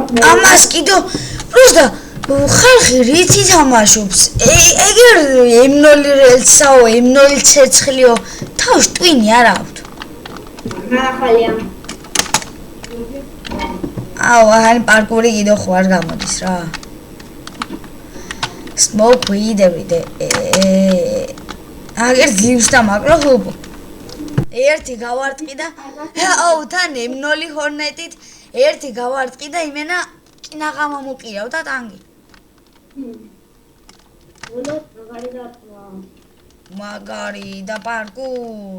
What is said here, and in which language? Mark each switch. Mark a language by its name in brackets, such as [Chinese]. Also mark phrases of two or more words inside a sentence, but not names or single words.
[Georgian] ამას კიდო პროსტა ხალხი რითი თამაშობს? ეგერ M0 რელსაო, M0 ცეცხლიო, თავში ტვინი არ აქვს. ახალია. ან პარკური კიდო ხო არ გამოდის რა. [English] Smoke weed every day. [Georgian] აგერ ძლივს და მაკრო ხუბო. ერთი გავარტყი და თან M0 ჰორნეტით ერთი გავარტყი და იმენა კინაღა მომუყირავ და ტანგი. მაგარი და პარკურ.